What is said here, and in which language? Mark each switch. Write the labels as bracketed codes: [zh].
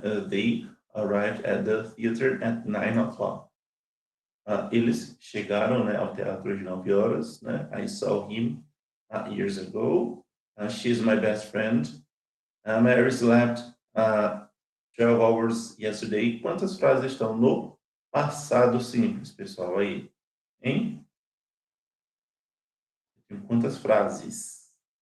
[en] They arrived at the theater at 9 o'clock. [pt] Eles chegaram, né, ao teatro às 9 horas. Né? [en] I saw him years ago. She's my best friend. Mary slept 12 hours yesterday. [pt] Quantas frases estão no passado simples, pessoal? Aí, hein? Quantas frases?